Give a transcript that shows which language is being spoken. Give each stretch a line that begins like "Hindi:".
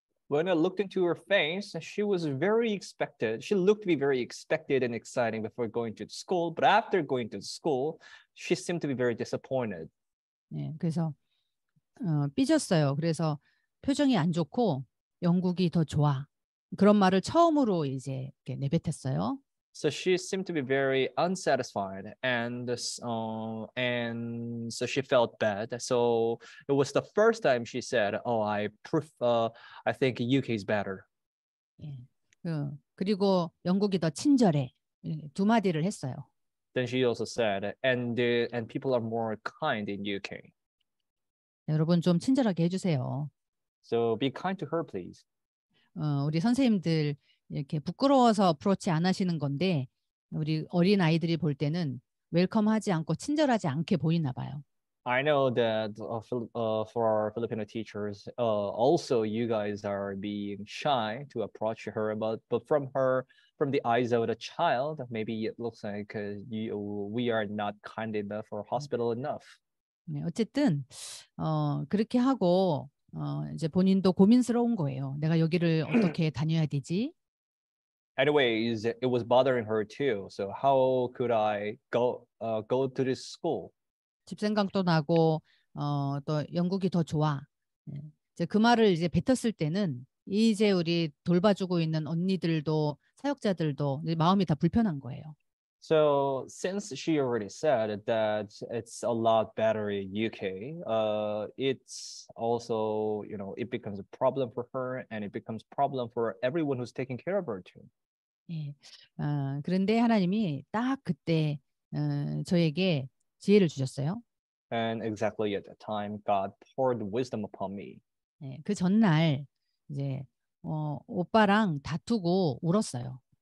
English: When I looked into her face, she was very expected. She looked to be very expected and exciting before going to school. But after going to school, she seemed to be very disappointed.
Korean: 네, 그래서 삐졌어요. 그래서 표정이 안 좋고 영국이 더 좋아. 그런 말을 처음으로 이제 이렇게 내뱉었어요.
English: So she seemed to be very unsatisfied, and so she felt bad. So it was the first time she said, "Oh, I think UK is better."
Korean: 예, 그리고 영국이 더 친절해. 두 마디를 했어요.
English: Then she also said, and people are more kind in UK.
Korean: 여러분 좀 친절하게 해주세요.
English: So be kind to her, please.
Korean: 우리 선생님들 이렇게 부끄러워서 어프로치 안 하시는 건데 우리 어린 아이들이 볼 때는 웰컴하지 않고 친절하지 않게 보이나 봐요.
English: I know that for our Filipino teachers, also you guys are being shy to approach her, but from the eyes of the child, maybe it looks like we are not kind enough or hospitable enough.
Korean: 네, 어쨌든 그렇게 하고 이제 본인도 고민스러운 거예요. 내가 여기를 어떻게 다녀야 되지?
English: Anyways, it was bothering her too. So how could I go to this school?
Korean: 집 생각도 나고 또 영국이 더 좋아. 이제 그 말을 이제 뱉었을 때는 이제 우리 돌봐주고 있는 언니들도 사역자들도 이제 마음이 다 불편한 거예요.
English: So since she already said that it's a lot better in UK, it's also, it becomes a problem for her and it becomes a problem for everyone who's taking care of her too.
Korean: 예, 그런데 하나님이 딱 그때 저에게 지혜를 주셨어요.
English: And exactly at that time, God poured wisdom upon me.
Korean: 예, 그 전날 이제 오빠랑 다투고 울었어요.